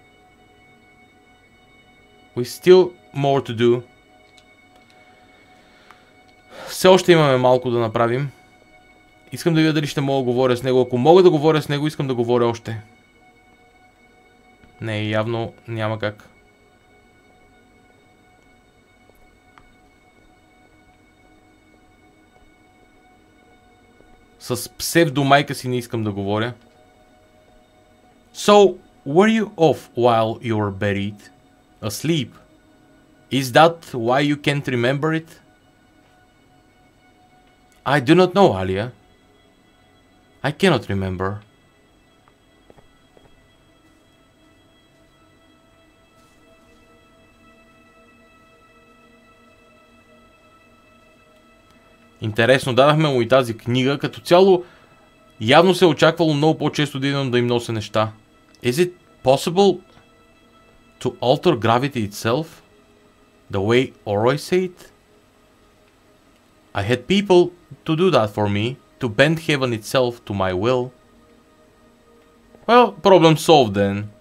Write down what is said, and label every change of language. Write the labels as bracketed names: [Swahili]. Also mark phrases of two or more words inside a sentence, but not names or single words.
[English] We still more to do. [Bulgarian] Все още имаме малко да направим. Искам да видя дали ще мога да говоря с него. Ако мога да говоря с него, искам да говоря още. Не, явно няма как. С псевдомайка си не искам да говоря. [English] So, were you off while you were buried? Asleep? Is that why you can't remember it? I do not know, Alia. I cannot remember. [Bulgarian] Интересно, дадахме му и тази книга. Като цяло, явно се е очаквало много по-често да идвам да им нося неща. [English] Is it possible to alter gravity itself? The way Oroi said? I had people to do that for me, to bend heaven itself to my will. Well, problem solved then.